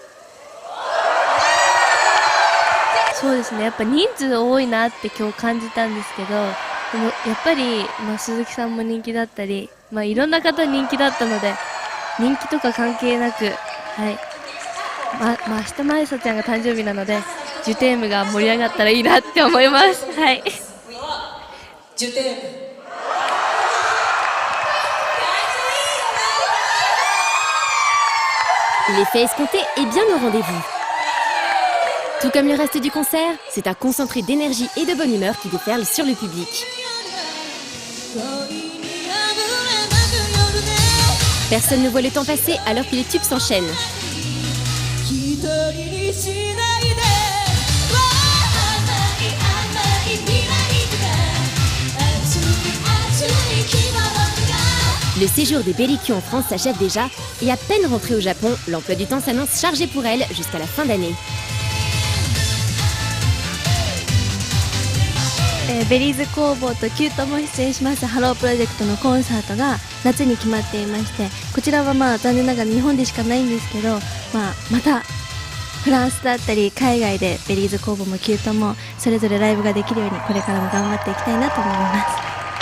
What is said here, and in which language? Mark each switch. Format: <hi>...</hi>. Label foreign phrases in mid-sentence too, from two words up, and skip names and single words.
<ja>そうですね、やっぱ人数多いなって今日感じたんですけど、でもやっぱり、鈴木さんも人気だったり、いろんな方人気だったので、人気とか関係なく、はい。明日マリサちゃんが誕生日なので、</ja> <fr>je t'aime</fr> <ja>が盛り上がったらいいなって思います。はい。</ja> <fr>je t'aime. L'effet escompté est bien au rendez-vous. Tout comme le reste du concert, c'est un concentré d'énergie et de bonne humeur qui déferle sur le public. Personne ne voit le temps passer alors que les tubes s'enchaînent. Le séjour des Bellicu en France s'achève déjà et à peine rentrée au Japon, l'emploi du temps s'annonce chargé pour elle jusqu'à la fin d'année.</fr> <ja>ベリーズ工房とキュートも出演しますハロープロジェクトのコンサートが夏に決まっていまして、こちらは残念ながら日本でしかないんですけど、またフランスだったり海外でベリーズ工房もキュートもそれぞれライブができるようにこれからも頑張っていきたいなと思います。</ja>